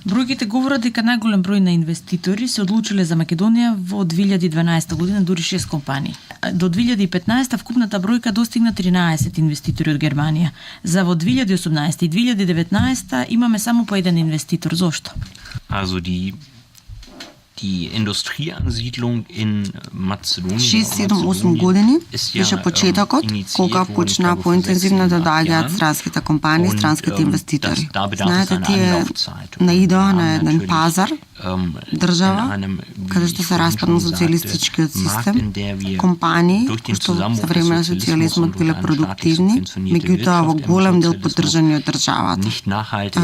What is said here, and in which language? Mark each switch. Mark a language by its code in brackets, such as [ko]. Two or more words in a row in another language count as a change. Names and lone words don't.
[mk] Бројките говорат дека најголем број на инвеститори се одлучиле за Македонија во 2012 година, дури 6 компании. До 2015 вкупната бројка достигна 13 инвеститори од Германија. За во 2018 и 2019 имаме само по еден инвеститор. Зошто? [de] Also die Industrieansiedlung in Mazedonien [mk] 6-7-8 години беше почетокот кога почна поинтензивно да доаѓаат странските компании, странските инвеститори. Знаете, тие наидоа на еден пазар, држава, каде што се распадна социјалистичкиот систем, компании, што за време на социјализмот биле продуктивни, меѓутоа во голем дел поддржани од државата.